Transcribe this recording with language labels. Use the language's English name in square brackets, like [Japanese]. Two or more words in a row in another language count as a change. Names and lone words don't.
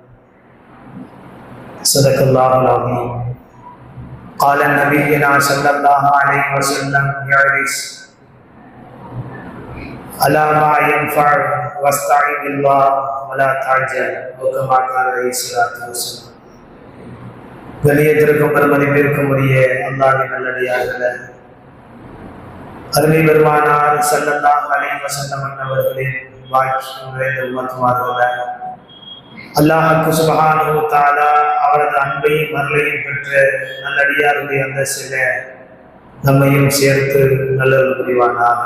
[Arabic] صدق الله العظيم. قال نبينا صلى الله عليه وسلم: يعرس على ما ينفع واستعن بالله ولا تعجل، وكما قال عليه الصلاة والسلام. [Tamil] கணியத்திற்கும் பெருமதிப்பிற்கும் உரிய அல்லாஹ்வின் நல்லடியார்களே, அருமை பெருமானார் [Arabic] صلى الله عليه وسلم [Tamil] அவர்களின் வாக்கியம் நிறைந்த உம்மத்துமார்களே, அல்லாஹ் [Arabic] سبحانه وتعالى [Tamil] அவரது அன்பையும் அருளையும் பெற்ற நல்லடியாருடைய அந்த சில நம்மையும் சேர்த்து நல்லது புரிவானார்.